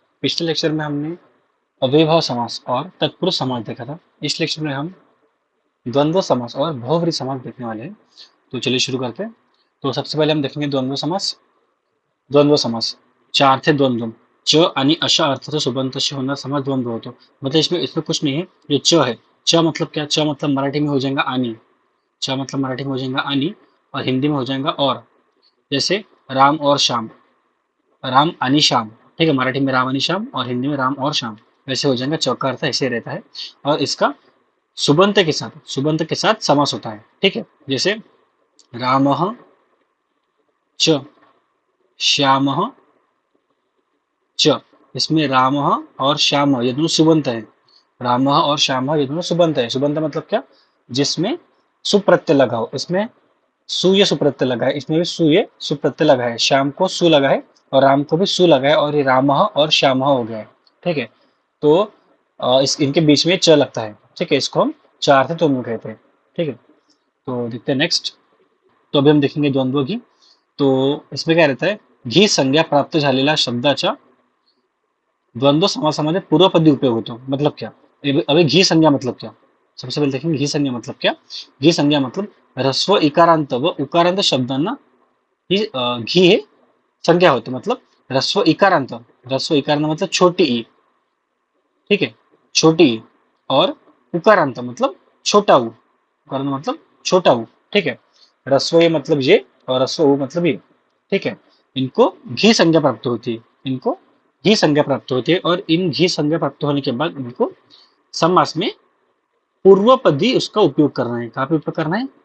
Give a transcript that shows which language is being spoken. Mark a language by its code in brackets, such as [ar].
[hi] पिछले लेक्चर में हमने अव्ययभाव समास और तत्पुरुष समास देखा था। इस लेक्चर में हम द्वंद्व समास और बहुव्रीहि समास देखने वाले हैं। तो चलिए शुरू करते हैं। तो सबसे पहले हम देखेंगे द्वंद्व समास। [mr] द्वंद्व समास चार थे द्वंद्व च आणि अशा अर्थाचा सुबंतशी होणार समास द्वंद्व होतो। [hi] मतलब इसमें इसमें कुछ नहीं है। जो च है, च मतलब क्या? च मतलब मराठी में हो जाएगा आनी। च मतलब मराठी में हो जाएगा आनी और हिंदी में हो जाएगा और। जैसे राम और श्याम, [mr] राम आणि श्याम। [hi] ठीक है, मराठी में [mr] राम आणि श्याम [hi] और हिंदी में राम और श्याम। वैसे हो जाएगा, चौका अर्थ ऐसे रहता है। और इसका सुबंत के साथ समास होता है। ठीक है, जैसे [sa] रामः च श्यामः च। [hi] इसमें रामः और श्यामः ये दोनों सुबंत है। रामः और श्यामः ये दोनों सुबंत है। सुबंत मतलब क्या? जिसमें सुप्रत्यय लगा हो। इसमें सूर्य सुप्रत्यय लगा है, इसमें भी सूर्य सुप्रत्यय लगा है। श्याम को सु लगा है और राम को भी सु लगा है और ये रामः और श्यामः हो गया है। ठीक है, तो इस इनके बीच में च लगता है। ठीक है, इसको हम चार थे दोनों कहते हैं। ठीक है, तो देखते हैं नेक्स्ट। तो अभी हम देखेंगे द्वंद्व घी। तो इसमें क्या रहता है? [mr] घी संज्ञा प्राप्त झालेल्या शब्दाच्या द्वंद्व समासामध्ये पूर्वपदी उपयोग होतो। [hi] मतलब क्या? अभी घी संज्ञा मतलब क्या? सबसे पहले देखेंगे घी संज्ञा मतलब क्या। [mr] घी संज्ञा मतलब ह्रस्व इकारांत व उकारांत शब्दांना ही घी हे संज्ञा होते। [hi] मतलब ह्रस्व इकारांत मतलब छोटी ई। ठीक है, छोटी ई और उकारांत मतलब छोटा ऊ। उकारांत मतलब छोटा ऊ। ठीक है, ह्रस्व ये मतलब ये और ह्रस्व ऊ मतलब ये। ठीक है, इनको घी संज्ञा प्राप्त होती है। इनको घी संज्ञा प्राप्त होती है और इन घी संज्ञा प्राप्त होने के बाद इनको समास में पूर्वपदी उसका उपयोग करना है। कहाँ पे उपयोग करना है?